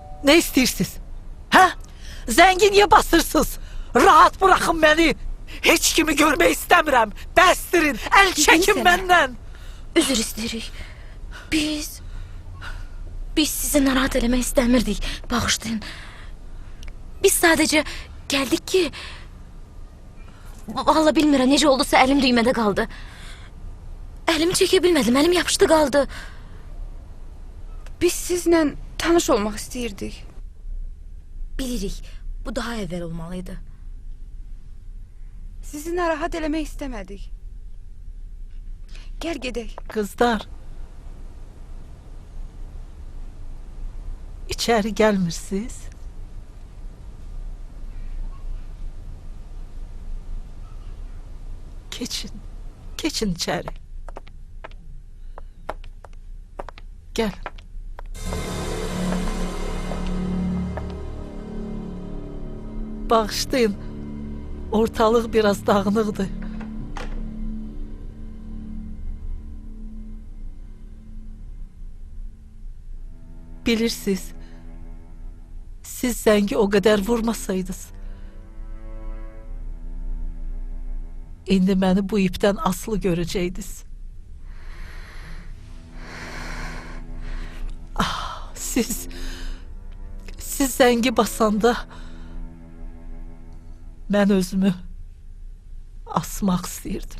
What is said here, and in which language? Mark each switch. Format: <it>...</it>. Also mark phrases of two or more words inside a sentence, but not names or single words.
<tr>Ne istiyorsunuz? Ha? Zengin niye basırsınız? Rahat bırakın beni. Hiç kimi görmek istemiyorum. Bəsdirin, el çekin</tr> <az>sənə.</az> <tr>benden.</tr> <az>Üzr istəyirik. Biz sizi narahat eləmək istəmirdik. Bağışlayın. Biz sadəcə gəldik ki... Vallahi bilmirəm necə oldusa əlim düymədə qaldı. Əlimi çəkə bilmədim, əlim yapışdı qaldı. Biz sizlə tanış olmaq istəyirdik. Bilirik, bu daha əvvəl olmalıydı. Sizi narahat eləmək istəmədik. Gəl gedək.</az> <tr>Kızlar. İçeri gelmirsiniz. Geçin içeri. Gel.</tr> <az>Bağışlayın.</az> <tr>Ortalık biraz dağınıqdı.</tr> <az>Bilirsiniz, siz Zəngi</az> <tr>o kadar</tr> <az>vurmasaydınız, indi məni bu ipten asılı göreceydiniz. Ah, siz Zəngi basanda mən özümü asmaq istəyirdim.</az>